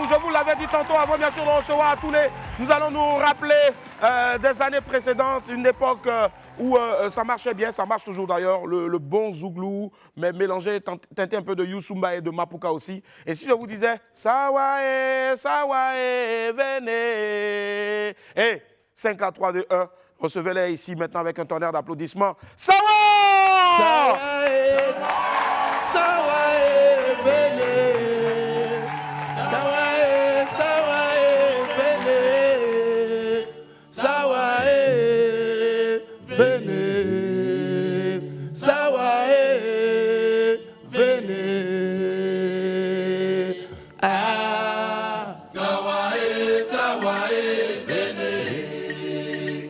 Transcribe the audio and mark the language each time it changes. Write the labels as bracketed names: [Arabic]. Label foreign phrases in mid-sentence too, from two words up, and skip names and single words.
[French] Je vous l'avais dit tantôt avant, bien sûr, de recevoir à tous les... Nous allons nous rappeler des années précédentes, une époque où ça marchait bien, ça marche toujours d'ailleurs, le bon zouglou, mais mélangé, teinté un peu de Youssoumba et de Mapuka aussi. Et si je vous disais, Sawae, Sawae, venez. Et 5, 4, 3, 2, 1, recevez-les ici maintenant avec un tonnerre d'applaudissements. Sawae! Sawae! Sawae, venez. Sawae, Sawae, venez. Sawae, venez. Sawae, venez. Ah. Sawae, Sawae, venez.